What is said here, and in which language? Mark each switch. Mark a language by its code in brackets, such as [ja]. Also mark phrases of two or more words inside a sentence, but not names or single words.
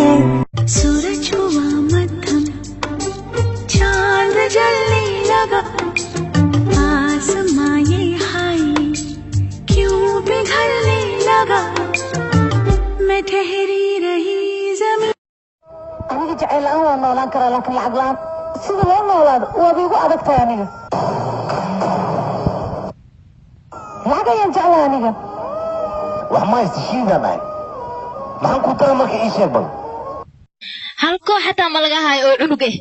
[hi] सूरज हुआ मध्यम, चांद जलने लगा, आसमां ये हाय क्यों पिघलने लगा, मैं ठहरी रही जमीन। [so] aniga jacayl la'aan waa noolaan karaa laakiin lacag la'aan sida loo noolaado waaba igu adag tahay aniga. lacag ayaan jeclahay aniga. wax ma istishiinaa dhahay maxaan ku tara marka ii sheeg bal hal koox xataa ma laga hayo oo cunug eh